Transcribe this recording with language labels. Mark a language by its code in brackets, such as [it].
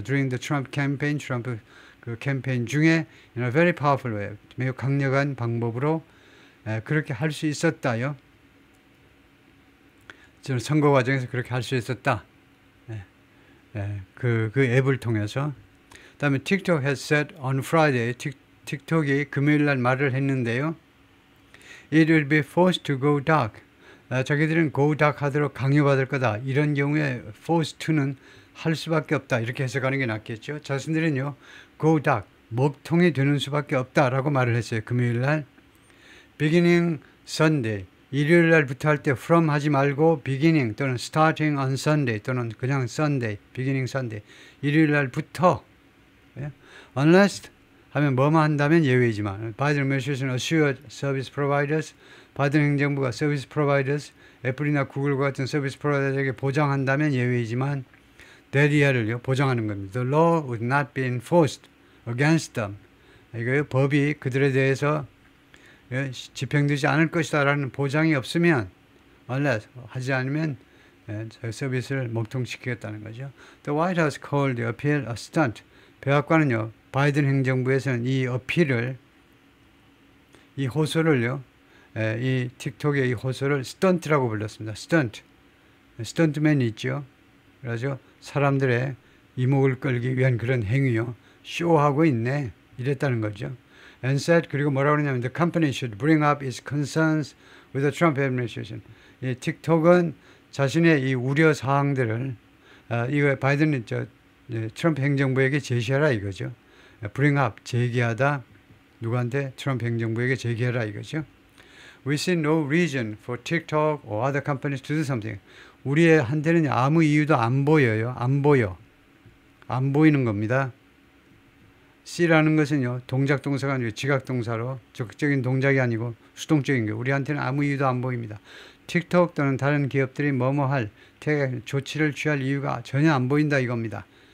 [en] During the Trump campaign, [ko] 트럼프 그 캠페인 중에 [en] in a very powerful way, [ko] 매우 강력한 방법으로 그렇게 할 수 있었다요. 저는 선거 과정에서 그렇게 할 수 있었다. 그 앱을 통해서. 다음에 [en] TikTok has said on Friday, [ko] 틱톡이 금요일 날 말을 했는데요. [en] it will be forced to go dark. [ko] 자기들은 go dark 하도록 강요받을 거다. 이런 경우에 forced to는 할 수밖에 없다. 이렇게 해석하는 게 낫겠죠. 자신들은요, go dark, 먹통이 되는 수밖에 없다라고 말을 했어요. 금요일 날. beginning Sunday, 일요일 날부터 할 때 from 하지 말고 beginning 또는 starting on Sunday 또는 그냥 Sunday, beginning Sunday, 일요일 날부터 unless 하면 뭐만 한다면 예외이지만 바이든 administration assured service providers, 바이든 행정부가 service providers, 애플이나 구글과 같은 서비스 프로바이더에게 보장한다면 예외이지만 that year를요 보장하는 겁니다. [en] The law would not be enforced against them. [ko] 이거요 법이 그들에 대해서 집행되지 않을 것이다라는 보장이 없으면 unless 하지 않으면 서비스를 먹통시키겠다는 거죠. [en] The White House called the appeal a stunt. [ko] 백악관은요 바이든 행정부에서는 이 어필을 이 호소를요 이 틱톡의 이 호소를 스턴트라고 불렀습니다. 스턴트. 스턴트맨이 있죠. 그래서 사람들의 이목을 끌기 위한 그런 행위요. 쇼하고 있네. 이랬다는 거죠. [en] And said, [ko] 그리고 뭐라고 그러냐면 [en] the company should bring up its concerns with the Trump administration. [ko] 이 틱톡은 자신의 이 우려 사항들을 이거 바이든 트럼프 행정부에게 제시하라 이거죠. bring up 제기하다 누구한테 트럼프 행정부에게 제기하라 이거죠. [en] We see no reason for TikTok or other companies to do something. [ko] 우리의 한테는 아무 이유도 안 보여요. 안 보여. 안 보이는 겁니다. C라는 것은요, 동작 동사가 아니고 지각 동사로 적극적인 동작이 아니고 수동적인 거. 우리한테는 아무 이유도 안 보입니다. 틱톡 또는 다른 기업들이 뭐뭐 할 조치를 취할 이유가 전혀 안 보인다 이겁니다.